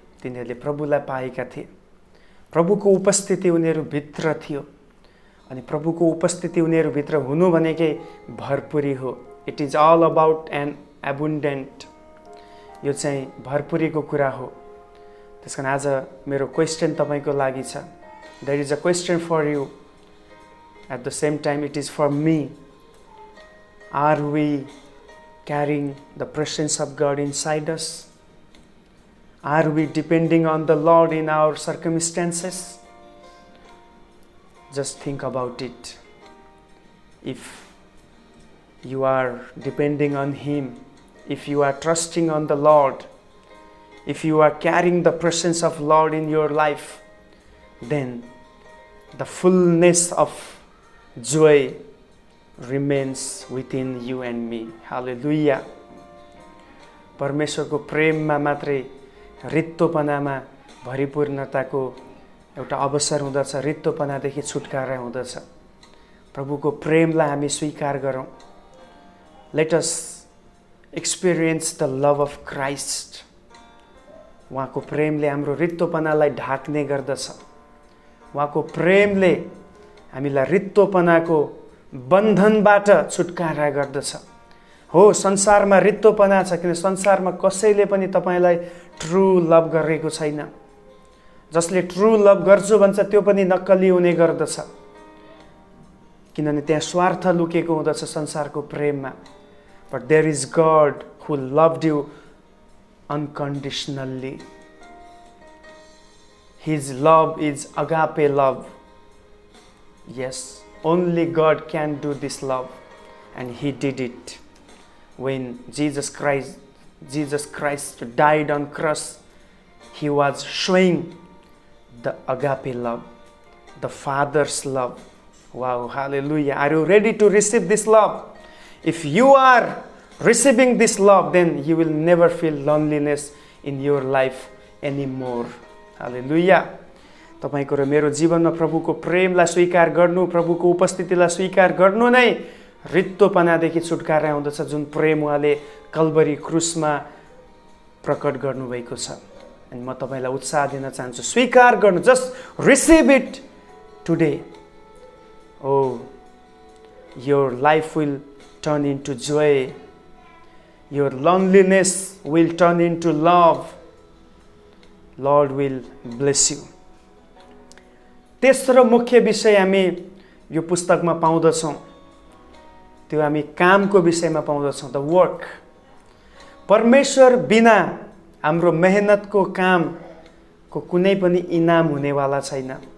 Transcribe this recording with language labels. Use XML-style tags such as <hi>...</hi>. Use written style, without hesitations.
<ne>तिनीहरूले प्रभुलाई पाएका थिए, प्रभुको उपस्थिति उनीहरू भित्र थियो। अनि प्रभुको उपस्थिति उनीहरू भित्र हुनु भनेकै भरपुरी हो।</ne> <en>It is all about an abundant.</en> <ne>यो चाहिँ भरपुरीको कुरा हो। त्यसकारण आज मेरो क्वेसन तपाईको लागि छ।</ne> <en>There is a question for you, at the same time it is for me. Are we carrying the presence of God inside us? Are we depending on the Lord in our circumstances? Just think about it. If you are depending on Him, if you are trusting on the Lord, if you are carrying the presence of Lord in your life, then the fullness of joy remains within you and me. Hallelujah.</en> <ne>परमेश्वरको प्रेममा मात्रै रित्तोपनामा भरिपूर्णताको एउटा अवसर हुँदछ, रित्तोपनादेखि छुटकारा हुँदछ। प्रभुको प्रेमलाई हामी स्वीकार गरौँ।</ne> <en>Let us experience the love of Christ.</en> <ne>उहाँको प्रेमले हाम्रो रित्तोपनालाई ढाक्ने गर्दछ। उहाँको प्रेमले हामीलाई रित्तोपनाको बन्धनबाट छुटकारा गर्दछ। हो, संसारमा रित्तोपना छ, किन संसारमा कसैले पनि तपाईलाई</ne> <en>true love</en> <ne>गरेको छैन। जसले</ne> <en>true love</en> <ne>गर्छु भन्छ त्यो पनि नक्कली हुने गर्दछ, किनभने त्यहाँ स्वार्थ लुकेको हुँदछ संसारको प्रेममा।</ne> <en>But there is God who loved you unconditionally. His love is agape love. Yes, only God can do this love and he did it when Jesus Christ died on cross. He was showing the agape love, the Father's love. Wow, hallelujah. Are you ready to receive this love? If you are receiving this love, then you will never feel loneliness in your life anymore. Hallelujah.</en> <ne>तपाईको र मेरो जीवनमा प्रभुको प्रेमलाई स्वीकार गर्नु, प्रभुको उपस्थितिलाई स्वीकार गर्नु नै रित्तोपनादेखि छुटकारा हुँदछ, जुन प्रेम उहाँले कल्वरी क्रुसमा प्रकट गर्नुभएको छ। अनि म तपाईलाई उत्साह दिन चाहन्छु, स्वीकार गर्नु।</ne> <en>Just receive it today. Oh, your life will turn into joy, your loneliness will turn into love, Lord will bless you.</en> <ne>तेस्रो मुख्य विषय हामी यो पुस्तकमा पाउँदछौँ, त्यो हामी कामको विषयमा पाउँदछौँ,</ne> <en>The work.</en> <ne>परमेश्वर बिना हाम्रो मेहनतको कामको कुनै पनि इनाम हुनेवाला छैन।</ne>